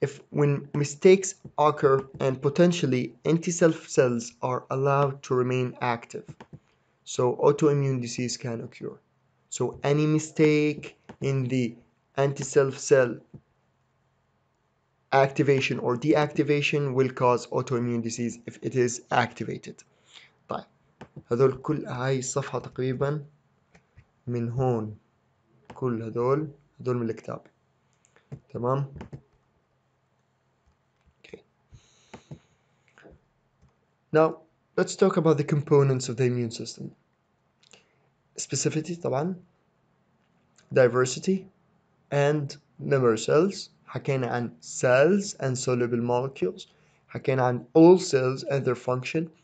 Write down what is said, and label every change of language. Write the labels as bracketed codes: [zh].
[en] When mistakes occur and potentially anti-self cells are allowed to remain active, so autoimmune disease can occur. So any mistake in the anti-self cell activation or deactivation will cause autoimmune disease if it is activated. [ar] طيب هذول كل هاي الصفحة تقريبا من هون, كل هذول من الكتاب, تمام. [en] Now, let's talk about the components of the immune system. Specificity طبعا, diversity, and number cells. [ar] حكينا عن [en] cells and soluble molecules. حكينا عن all cells and their function.